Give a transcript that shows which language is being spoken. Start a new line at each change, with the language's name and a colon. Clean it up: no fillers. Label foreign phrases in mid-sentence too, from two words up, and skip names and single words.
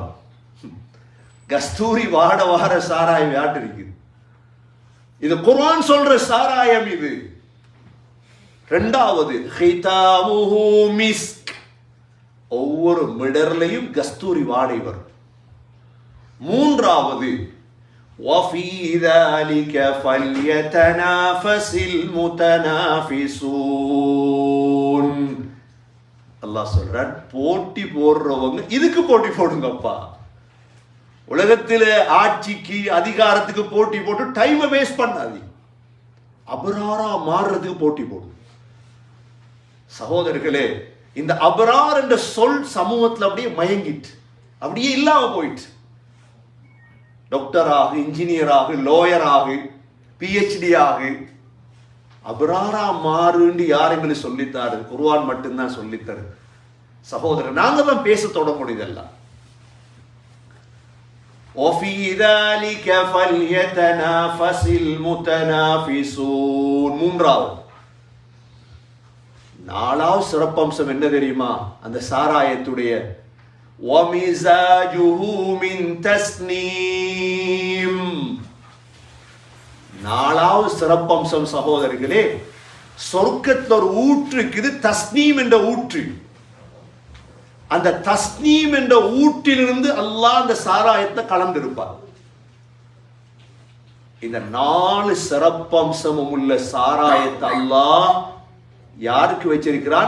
Tamil: கஸ்தூரி வாட வார சாராயம் யாட்டு இருக்குது? இது குர்ஆன் சொல்ற சாராயம் இது.
Arabic: இரண்டாவது, ختامه مسك.
Tamil: ஒவ்வொரு மிடர்லையும் கஸ்தூரி வாடை வரும்.
Arabic: மூன்றாவது, வஃபீ ذلك فليتنافس المتنافسون.
Tamil: அல்லாஹ் சொல்றான், போட்டி போடுறவங்க இதுக்கு போட்டி போடுங்கப்பா. உலகத்துல ஆட்சிக்கு அதிகாரத்துக்கு போட்டி போட்டு
English: time waste
Tamil: பண்ணாது. அபராரா மாறுறதுக்கு போட்டி போடும். சகோதரர்களே, இந்த அபரார் என்ற சொல் சமூகத்தில் அப்படியே மயங்கிட்டு, அப்படியே இல்லாம போயிட்டு. டாக்டர் ஆகு, இன்ஜினியர் ஆகு, லோயர் ஆகு, பிஹெச்டி ஆகு, அபராரா மாறுன்னு யார் எங்களுக்கு சொல்லித்தாரு? குர்ஆன் மட்டும்தான் சொல்லித்தரு. சகோதரர், நாங்க தான் பேச தொடங்க முடியுதெல்லாம்.
Arabic: وفي ذلك فليتنافس المتنافسون.
Tamil: மூன்றாவது, நாலாவது சிறப்பம்சம் என்ன தெரியுமா? அந்த சாராயத்துடைய
Arabic: وَمِزَاجُهُ مِنْ تَسْنِيمٍ.
Tamil: நாலாவது சிறப்பம்சம் சகோதரர்களே, சொர்க்கத்துல ஒரு ஊற்று இருக்குது, தஸ்னீம் என்ற ஊற்று. அந்த தஸ்னீம் என்ற ஊற்றிலிருந்து அல்லாஹ் அந்த சாராயத்தை கலந்திருப்பார். இந்த 4 சிறப்பம்சமும் உள்ள சாராயத்தை அல்லாஹ் யாருக்கு வச்சிருக்கிறான்?